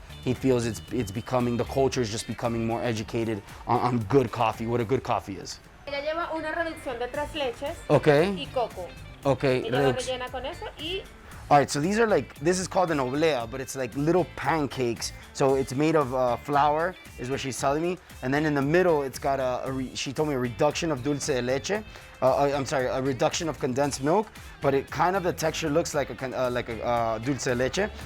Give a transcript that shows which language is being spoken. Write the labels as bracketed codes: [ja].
[en] He feels it's becoming, the culture is just becoming more educated on good coffee, what a good coffee is. [es] Ella lleva una reducción de 3 leches y coco. [en] Okay. [es] Y lo rellena con eso y... [en] All right, so these are like, this is called an oblea, but it's like little pancakes. So it's made of flour, is what she's telling me. And then in the middle, it's got she told me a reduction of dulce de leche. A reduction of condensed milk, but it kind of, the texture looks like a dulce de leche.